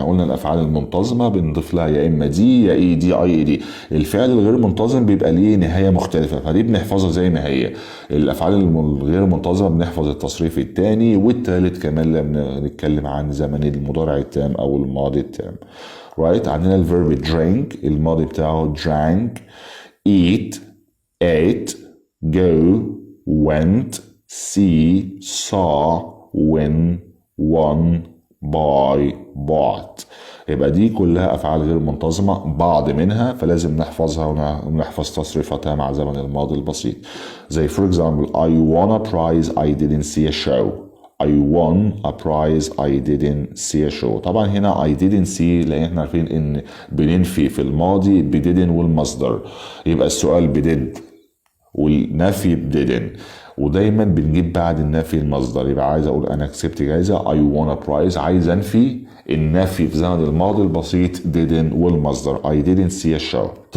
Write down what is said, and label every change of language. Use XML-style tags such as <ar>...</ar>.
<ar>احنا قلنا الافعال المنتظمه بنضيف لها يا اما دي يا اي دي اي دي. الفعل الغير منتظم بيبقى ليه نهايه مختلفه فدي بنحفظها زي ما هي. الافعال الغير منتظمه بنحفظ التصريف الثاني والثالث كمان لما نتكلم عن زمن المضارع التام او الماضي التام.</ar> <en>Right.</en> <ar>عندنا الفيرب</ar> <en>drink</en> <ar>الماضي بتاعه</ar> <en>drank، eat ate، go went، see saw، win won، buy bought.</en> <ar>يبقى دي كلها افعال غير منتظمه بعض منها فلازم نحفظها ونحفظ تصريفاتها مع زمن الماضي البسيط. زي</ar> <en>for example I won a prize I didn't see a show. I won a prize I didn't see a show.</en> <ar>طبعا هنا</ar> <en>I didn't see</en> <ar>لان احنا عارفين ان بننفي في الماضي بدidn't والمصدر، يبقى السؤال بدid والنفي بديدن، ودايما بنجيب بعد النفي المصدر. يبقى عايز اقول انا كسبت جايزه</ar> <en>I won a prize،</en> <ar>عايز انفي النفي في زمن الماضي البسيط didn't والمصدر</ar> <en>I didn't see a show.</en>